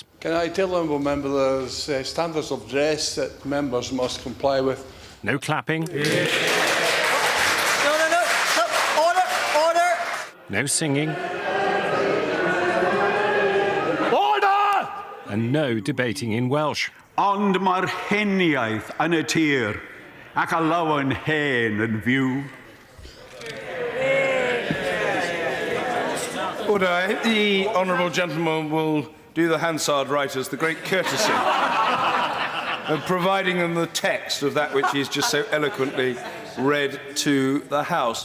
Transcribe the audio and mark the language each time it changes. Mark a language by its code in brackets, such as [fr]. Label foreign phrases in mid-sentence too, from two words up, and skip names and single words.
[en] Can I tell honourable member there's standards of dress that members must comply with? No clapping. No singing. Order! And no debating in Welsh. [cy] Ond mae'r heniaeth yn y tir, ac a lawen hen yn fyw. [en] Order, I hope the honourable gentleman will do the Hansard writers the great courtesy of providing them the text of that which he's just so eloquently read to the House.